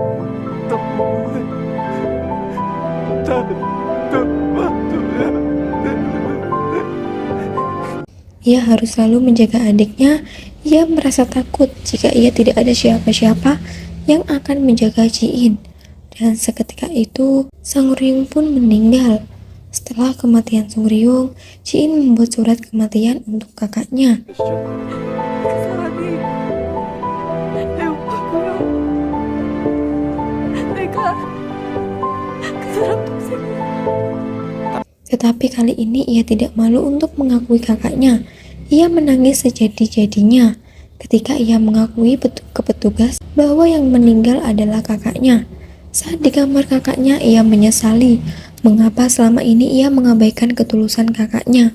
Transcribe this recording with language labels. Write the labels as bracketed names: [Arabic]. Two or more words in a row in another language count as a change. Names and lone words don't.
[Indonesian] Ia harus selalu menjaga adiknya. Ia merasa takut jika ia tidak ada siapa-siapa yang akan menjaga Ji In. Dan seketika itu, Sung Ryung pun meninggal. Setelah kematian Sung Ryung, Ji In membuat surat kematian untuk kakaknya. [Korean] 그 사람이 내 오빠고요. 내가 그 사람 동생이야. [Indonesian] Tetapi kali ini ia tidak malu untuk mengakui kakaknya. Ia menangis sejadi-jadinya. ketika ia mengakui ke petugas bahwa yang meninggal adalah kakaknya. Saat di kamar kakaknya, ia menyesali mengapa selama ini ia mengabaikan ketulusan kakaknya.